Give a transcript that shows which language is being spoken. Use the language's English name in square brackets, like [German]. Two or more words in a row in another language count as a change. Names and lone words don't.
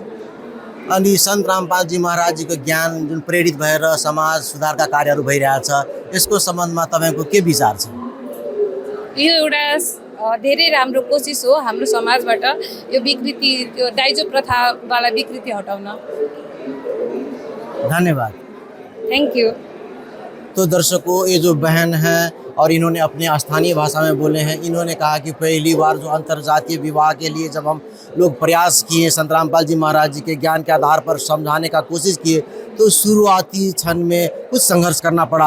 [Nepali] अनि सन्त रामपालजी महाराजजीको ज्ञान जुन प्रेरित भएर समाज सुधारका कार्यहरू भइरहेछ, यसको सम्बन्धमा तपाईँको के विचार छ? यो एउटा धेरै राम्रो कोसिस हो हाम्रो समाजबाट यो विकृति, त्यो दाइजो प्रथावाला विकृति हटाउन। धन्यवाद। [English] thank you. [Hindi] तो दर्शकों, ये जो बहन है और इन्होंने अपने स्थानीय भाषा में बोले हैं। इन्होंने कहा कि पहली बार जो अंतर्जातीय विवाह के लिए जब हम लोग प्रयास किए, संत रामपाल जी महाराज जी के ज्ञान के आधार पर समझाने का कोशिश किए, तो शुरुआती क्षण में कुछ संघर्ष करना पड़ा।